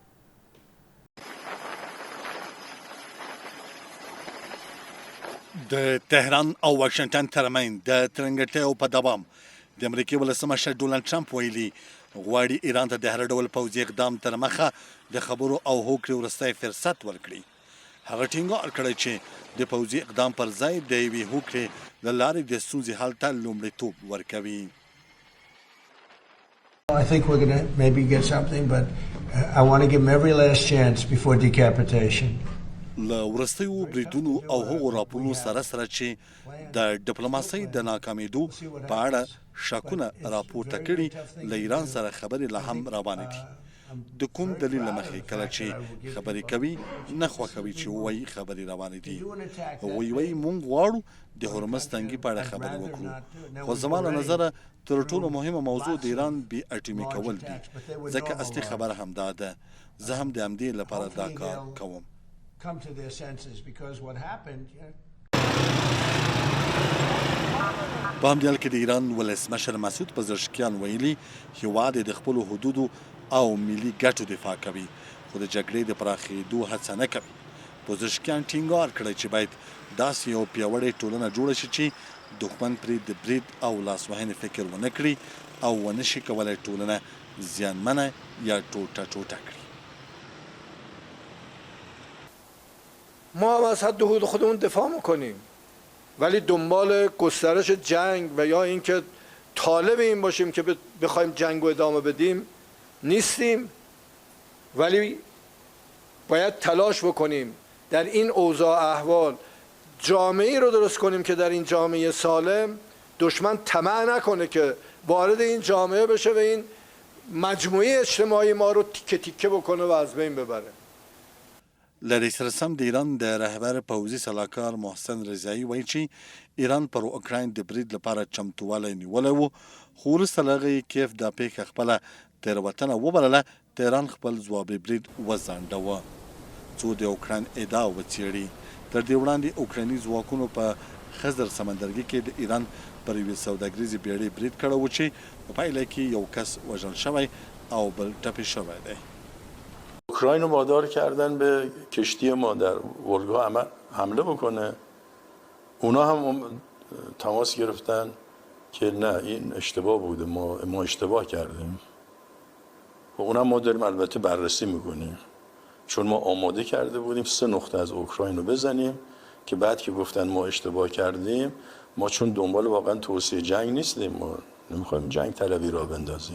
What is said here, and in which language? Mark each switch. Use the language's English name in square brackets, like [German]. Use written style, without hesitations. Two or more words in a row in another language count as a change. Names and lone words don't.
[Pashto] د تهران او واشنګټن ترمنځ د ترنګټیو په دوام د امریکای ولسمشر ډونالډ ټرمپ ویلي غواړي ایران ته د هر ډول پوځي اقدام تر مخه د خبرو او هوکړې وروستی فرصت ورکړي. هغه ټینګار کړی چې د پوځي اقدام پر ځای د یوې هوکړې له لارې د ستونزې حل ته لومړیتوب ورکوي. [English] I think we're going to maybe get something, but I want to give them every last chance before decapitation. [Pashto] له وروستیو بریدونو او هغو راپورونو سره چې د ډیپلوماسۍ د ناکامېدو په اړه شکونه راپورته کړي له ایران سره خبرې لا هم روانې دي. د کوم دلیل له مخې کله چې خبرې کوي نه خوښوي چې ووایي خبرې روانې دي. هغوی وایي موږ غواړو د هرمز تنګي په اړه خبرې وکړو خو زما له نظره تر ټولو مهمه موضوع د ایران بې اټومي کول دي ځکه اصلي خبره همدا ده. زه هم د همدې لپاره دا کار کوم. [English] Come to their senses because what happened. [Pashto] په همدې حال کې د ایران ولسمشر مسعود پزشکیان ویلي هیواد د خپلو حدودو او ملي ګټو دفاع کوي خو د جګړې د پراخېدو هڅه نه کوي. پزشکیان ټینګار کړی چې باید داسې یو پیاوړې ټولنه جوړه شي چې دښمن پرې د برید او لاسوهنې فکر ونه کړي او ونه شي کولی ټولنه زیانمنه یا ټوټه ټوټه کړي. [Persian] ما هم از حد حدود خودمون دفاع میکنیم ولی دنبال گسترش جنگ و یا اینکه طالب این باشیم که بخوایم جنگ رو ادامه بدیم نیستیم، ولی باید تلاش بکنیم در این اوضاع احوال جامعه‌ای رو درست کنیم که در این جامعه سالم دشمن طمع نکنه که وارد این جامعه بشه و این مجموعه اجتماعی ما رو تیکه تیکه بکنه و از بین ببره. [Pashto] له دې سره سم د ایران د رهبر پوځي سلاکار محسن رضایي وایي چې ایران پر اوکراین د برید لپاره چمتووالی نیولی و خو وروسته له هغې کیف دا پیښه خپله تېروتنه وبلله. تهران خپل ځوابي برید وځنډاوه څو د اوکراین ادعا وڅېړي. تر دې وړاندې اوکرایني ځواکونو په خزر سمندرګي کې د ایران پر یوې سوداګریزې بیړۍ برید کړی و چې په پایله کې یو کس وژل شوی او بل ټپي شوی دی. [Persian] اوکراین رو وادار کردن به کشتی ما در ولگا حمله بکنه. اونا هم تماس گرفتن که نه این اشتباه بوده، ما اشتباه کردیم و اونم ما داریم البته بررسی میکنیم، چون ما آماده کرده بودیم 3 نقطه از اوکراین رو بزنیم که بعد که گفتن ما اشتباه کردیم، ما چون دنبال واقعا توسعه جنگ نیستیم، ما نمیخوایم جنگ طلبی را بندازیم.